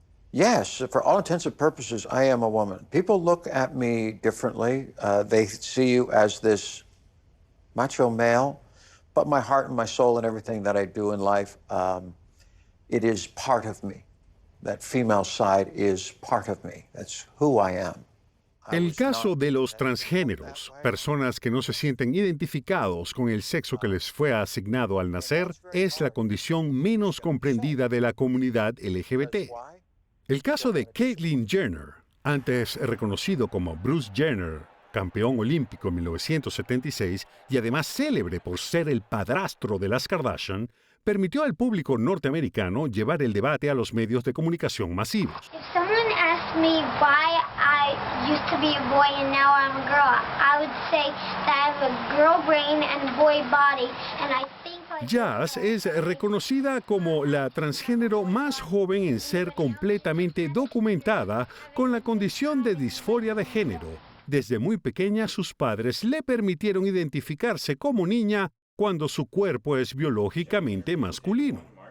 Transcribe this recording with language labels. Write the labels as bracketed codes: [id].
[en] Yes, for all intents and purposes, I am a woman. People look at me differently. They see you as this macho male, but my heart and my soul and everything that I do in life, it is part of me. That female side is part of me. That's who I am. [es] El caso de los transgéneros, personas que no se sienten identificados con el sexo que les fue asignado al nacer, es la condición menos comprendida de la comunidad LGBT. El caso de Caitlyn Jenner, antes reconocido como Bruce Jenner, campeón olímpico en 1976 y además célebre por ser el padrastro de las Kardashian, permitió al público norteamericano llevar el debate a los medios de comunicación masivos. [en] If someone asked me why I used to be a boy and now I'm a girl, I would say that I have a girl brain and boy body, and I think [es] Yaz es reconocida como la transgénero más joven en ser completamente documentada con la condición de disforia de género. Desde muy pequeña, sus padres le permitieron identificarse como niña cuando su cuerpo es biológicamente masculino.